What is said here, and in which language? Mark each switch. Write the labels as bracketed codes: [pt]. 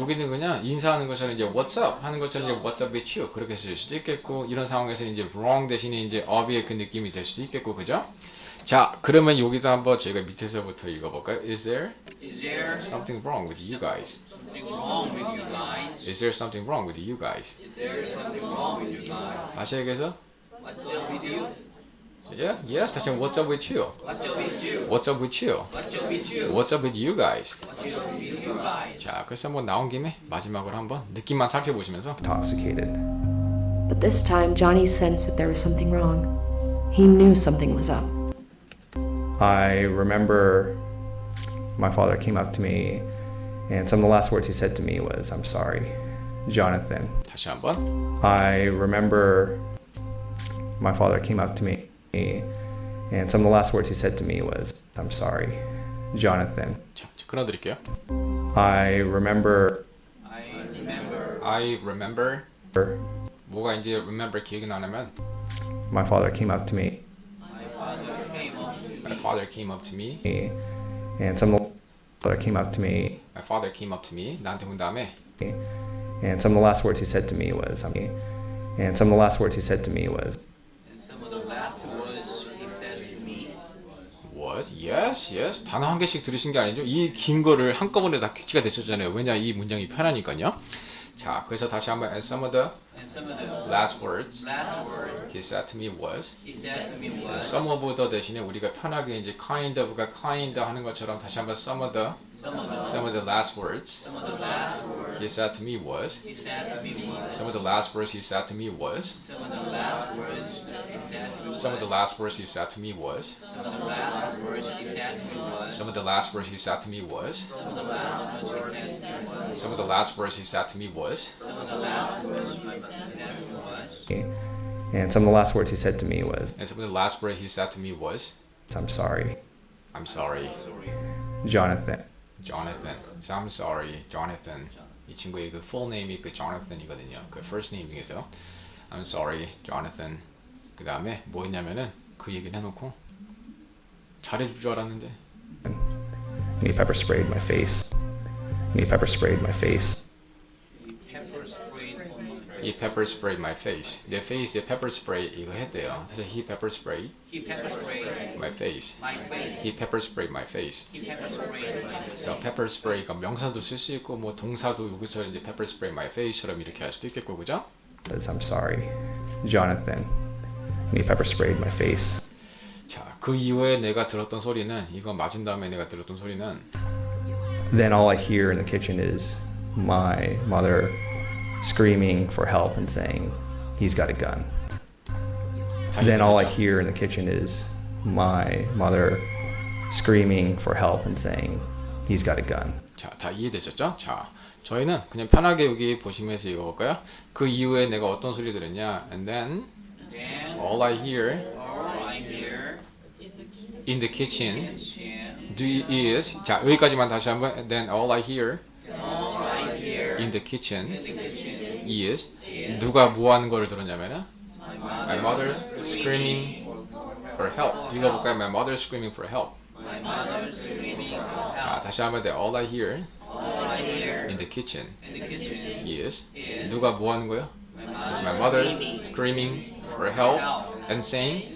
[ko] 여기는 그냥 인사하는 것처럼 이제 What's up 하는 것처럼 이제 [en] What's up with you [ko] 그렇게 쓸 수도 있겠고 이런 상황에서 이제 wrong 대신에 이제 up의 그 느낌이 될 수도 있겠고 그죠? 자, 그러면 여기도 한번 저희가 밑에서부터 읽어볼까요? [en] Is there Is there something wrong with you guys? something wrong with you guys? Is there something wrong with you guys? Is there something wrong with you guys? [ko] 다시 얘기해서 [en] What's up with you? Yeah, yes. [ko] 다시 한번 [en] What's up with you? What's up with you? What's up with you? What's up with you? What's up with you guys? What's up with you guys? [ko] 자, 그래서 한번 나온 김에 마지막으로 한번 느낌만 살펴보시면서 [en] Intoxicated. But this time, Johnny sensed that there was something wrong. He knew something was up. I remember my father came up to me, and some of the last words he said to me was, I'm sorry, Jonathan. [ko] 다시 한번 [en] I remember my father came up to me, and some of the last words he said to me was, I'm sorry, Jonathan. [ko] 자, 끊어드릴게요. [en] I remember I remember [ko] 뭐가 이제 remember 기억이 나냐면 [en] my father came up to me, My father came up to me. and some of the father came up to me, My father came up to me. [ko] 나한테 온 다음에 [en] and some of the last words he said to me was, and some of the last words he said to me was, and some of the last words he said to me was yes, yes. [ko] 단어 한 개씩 들으신 게 아니죠? 이 긴 거를 한꺼번에 다 캐치가 되셨잖아요. 왜냐 이 문장이 편하니까요. 자, 그래서 다시 한번 [en] and some of the and some of the last words last word he said to me was he said to me was some of the [ko] 대신에 우리가 편하게 이제 [en] kind of가 kind [ko] 하는 것처럼 다시 한번 [en] some of the last words some of the last word he said to me was he said to me was some of the last words he said to me was some of the last words he said to me some of the last words he said to me was some of the last words he said to me was some of the last words he said to me was some of the last words he said to me was some of the last words he said to me was some of the last words he said to me was and some of the last words he said to me was, and some of the last word he said to me was I'm sorry, I'm sorry Jonathan. Jonathan. So I'm sorry, Jonathan. [ko] 이 친구의 그 full name이 그 Jonathan이거든요. [en] 그 first name 중에서 I'm sorry, Jonathan. [ko] 그 다음에 뭐 했냐면은 그 얘기를 해놓고 잘해줄 줄 알았는데 [en] And he pepper sprayed my face. And he pepper sprayed my face. pepper sprayed on my he pepper sprayed my face. [ko] 내 face에 pepper spray 이거 했대요. 그래서 [en] he pepper sprayed he pepper sprayed my face. my face He pepper sprayed my face. he pepper sprayed my face [ko] 그래서 pepper spray가 명사도 쓸 수 있고 뭐 동사도 여기서 이제 [en] pepper spray my face [ko] 처럼 이렇게 할 수도 있겠고 그죠? [en] Says, I'm sorry, Jonathan. And he pepper sprayed my face. [ko] 자, 그 이후에 내가 들었던 소리는 이거 맞은 다음에 내가 들었던 소리는 [en] Then all I hear in the kitchen is my mother screaming for help and saying, he's got a gun. [ko] 다 [en] Then all I [ko] 이해되셨죠? [en] hear in the kitchen is my mother screaming for help and saying, he's got a gun. [ko] 자, 다 이해되셨죠? 자, 저희는 그냥 편하게 여기 보시면서 읽어볼까요? 그 이후에 내가 어떤 소리 들었냐? [en] And then then all I hear all I hear in the kitchen and is [ko] 자, 여기까지만 다시 한번 [en] And then all I hear all I hear in the kitchen is [ko] 누가 뭐 하는 거를 들었냐면은 [en] My mother screaming for help. [ko] 읽어볼까요? [en] My mother screaming for help. my mother screaming for [ko] 자, 다시 한번 더 [en] All I hear all I hear in the kitchen in the kitchen [ko] is 누가 뭐 하는 거예요? [en] It's my mother screaming for help and saying